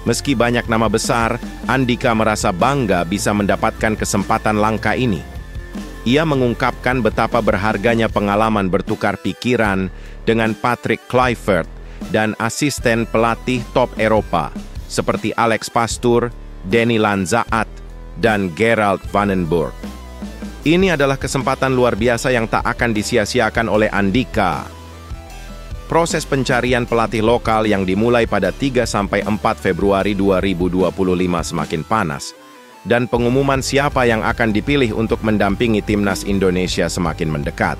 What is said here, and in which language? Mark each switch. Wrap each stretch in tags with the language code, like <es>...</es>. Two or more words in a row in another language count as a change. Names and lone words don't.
<id>Meski banyak nama besar, Andika merasa bangga bisa mendapatkan kesempatan langka ini. Ia mengungkapkan betapa berharganya pengalaman bertukar pikiran dengan Patrick Kluivert dan asisten pelatih top Eropa seperti Alex Pastoor, Danny Lanzaat, dan Gerald van den Burg. Ini adalah kesempatan luar biasa yang tak akan disia-siakan oleh Andika. Proses pencarian pelatih lokal yang dimulai pada 3-4 Februari 2025 semakin panas, dan pengumuman siapa yang akan dipilih untuk mendampingi timnas Indonesia semakin mendekat.</id>